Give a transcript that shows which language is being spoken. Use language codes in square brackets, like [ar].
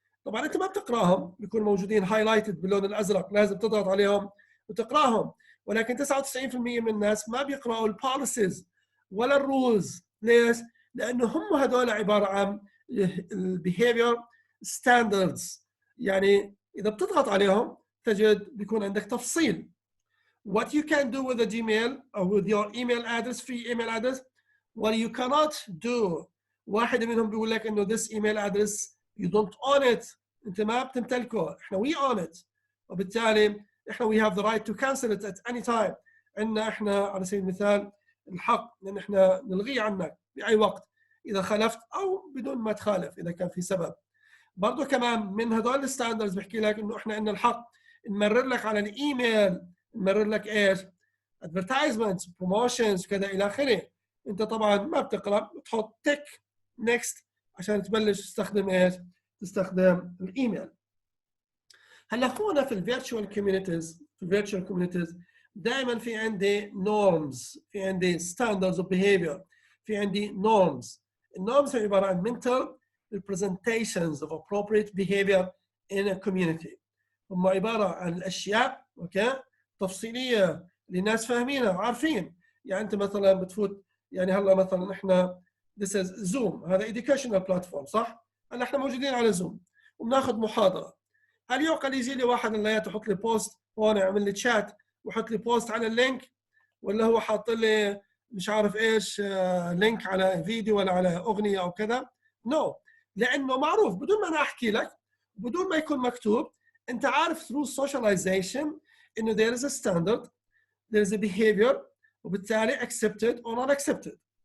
[ar] طبعا انت ما بتقراهم، بيكونوا موجودين هايلايتد باللون الازرق، لازم تضغط عليهم وتقراهم. ولكن 99% من الناس ما بيقراوا البوليسيز ولا الرولز. ليش؟ لانه هم هذول عباره عن البيهيفير ستاندردز. يعني اذا بتضغط عليهم تجد بيكون عندك تفصيل. [en] What you can do with a Gmail or with your email address, free email address, what you cannot do. [ar] واحد منهم بيقول لك انه [en] this email address you don't own it. [ar] انت ما بتمتلكه، احنا [en] we own it. [ar] وبالتالي احنا [en] we have the right to cancel it at any time. [ar] عندنا احنا على سبيل المثال الحق ان احنا نلغيه عنك باي وقت اذا خالفت او بدون ما تخالف اذا كان في سبب. برضه كمان من هذول الستاندردز بحكي لك انه احنا عندنا الحق نمرر لك على الايميل، نمرر لك ايش؟ advertisements، promotions كذا الى اخره. انت طبعا ما بتقرا، بتحط تك نيكست عشان تبلش تستخدم ايش؟ تستخدم الايميل. هلا هون في الفيرتشوال كوميونيتيز، في الفيرتشوال كوميونيتيز دائما في عندي norms، في عندي [en] standards of behavior، [ar] في عندي norms. النورمز هي عباره عن [en] mental representations of appropriate behavior in a community. [ar] هم عباره عن الاشياء اوكي تفصيليه لناس فاهمينها وعارفين. يعني انت مثلا بتفوت، يعني هلا مثلا احنا [en] this is Zoom، [ar] هذا [en] educational platform [ar] صح؟ هلا احنا موجودين على زوم وبناخذ محاضره. هل يعقل يجي لي واحد اللي يحط لي بوست هون يعمل لي تشات ويحط لي بوست على اللينك، ولا هو حاط لي مش عارف ايش لينك على فيديو ولا على اغنيه او كذا؟ نو، لانه معروف بدون ما انا احكي لك بدون ما يكون مكتوب، انت عارف [en] through socialization [ar] انه [en] there is a standard، there is a behavior، [ar] وبالتالي [en] accepted or not accepted.